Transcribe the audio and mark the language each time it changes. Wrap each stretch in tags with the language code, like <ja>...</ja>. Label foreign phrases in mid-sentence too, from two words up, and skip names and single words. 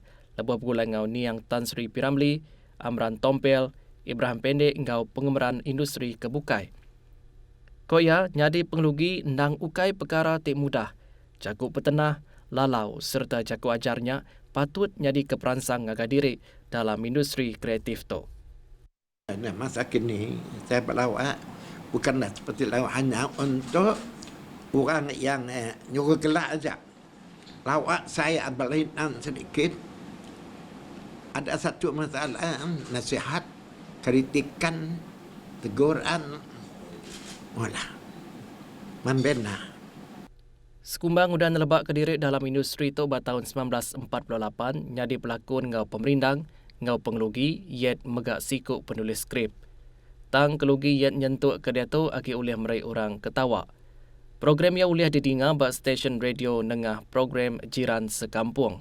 <iba>Lebuh bergulai ngau Niang Tan Sri Piramli, Amran Tompel, Ibrahim Pendek ngau pengemeran industri kebukai. Koya nyadi pengelugi ndang ukai perkara tik mudah. Cakup petenah, lalau serta cakup ajarnya patut nyadi keperansang ngaga diri dalam industri kreatif tu.</iba> <ms>Masa kini saya berlawak bukanlah seperti lawak hanya untuk orang yang nyuruh gelak saja. Lawak saya berlainan sedikit. Ada satu masalah, nasihat, kritikan, teguran, membina.</ms> <iba>Sekumbang udah nelebak kediri dalam industri tu tahun 1948 nyadi pelakon ngau pemerindang, ngau pengelugi, yet megak sikuk penulis skrip. Tang kelugi yang nyentuk ke dia tu agi uliah meraih orang ketawa. Program yang uliah didinga bak stesen radio nengah program Jiran Sekampung.</iba>